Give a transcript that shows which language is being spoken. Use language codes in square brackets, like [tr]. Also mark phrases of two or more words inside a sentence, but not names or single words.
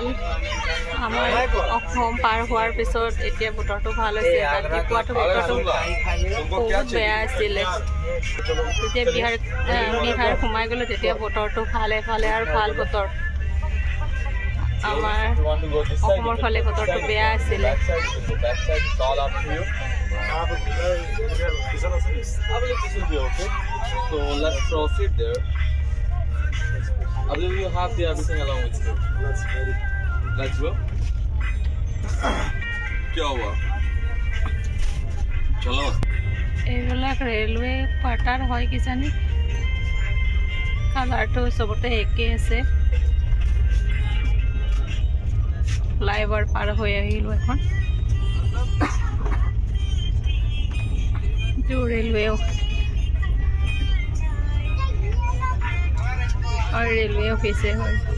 [as] আমাৰ অসম পাৰ হোৱাৰ পিছত এতিয়া বতৰটো ভাল হৈছে। ৰাতিপুৱাটো বতৰটো বহুত বেয়া আছিলে। যেতিয়া বিহাৰ সোমাই গ'লোঁ, তেতিয়া বতৰটো ভালে আৰু ভাল বতৰ। আমাৰ অসমৰ ফালে বতৰটো বেয়া আছিলে। [en] I believe you have everything along with you. Let's go. [hi] क्या हुआ? चलो। [as] এইবিলাক [en] railway quarter [as] হয় কিজানি। কালাৰটো চবতে একেই আছে। ফ্লাইঅভাৰ পাৰ হৈ আহিলোঁ এখন। [en] railway office [as] হয়।